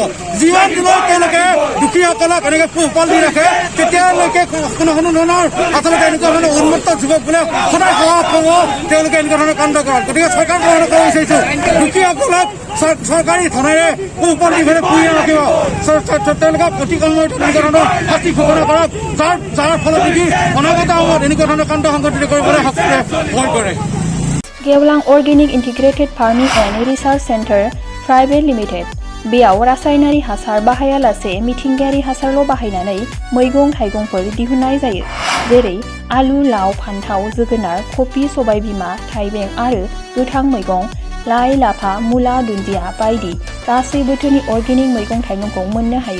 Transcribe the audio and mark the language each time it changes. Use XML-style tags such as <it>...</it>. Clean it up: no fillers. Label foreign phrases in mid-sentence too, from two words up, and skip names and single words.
<as>যিমান দিনৰ তেওঁলোকে দুখীয়াসকলক এনেকৈ পোহপাল দি ৰাখে তেতিয়ালৈকে কোনো ধৰণৰ আচলতে এনেকুৱা ধৰণৰ উন্মত্ত যুৱক বোলে সদায় সাহস হ'ব তেওঁলোকে এনেকুৱা ধৰণৰ কাণ্ড কৰাত। গতিকে চৰকাৰ প্ৰশাসনক ক'ব বিচাৰিছোঁ, দুখীয়াসকলক চৰকাৰী ধনেৰে পোহপাল দি পেলাই পুহি ৰাখিব। তেওঁলোকক অতি কম সময়ত এনেকুৱা ধৰণৰ শাস্তি ঘোষণা কৰক, যাৰ ফলত নেকি অনাগত সময়ত এনেকুৱা ধৰণৰ কাণ্ড সংঘটিত কৰিবলৈ ভয় কৰে।</as> <brx>गेवलां अर्गेनिक इन्टिग्रेटेड फार्मिंग एन्ड रिसार्च सेन्टार प्राइवेट लिमिटेड बेयाव रासायनारि हासार बाहायालासे मिथिंगायारि हासारल' बाहायनानै मैगं थाइगंफोर दिहुननाय जायो। जेरै आलु, लाव, फान्थाव, जोगोनार, कफि, सबायबिमा, थाइबें आरो गोथां मैगं, लाइ, लाफा, मुला, दुन्दिया बायदि गासै बोथोरनि अर्गेनिक मैगं थाइगंखौ मोननो हायो।</brx>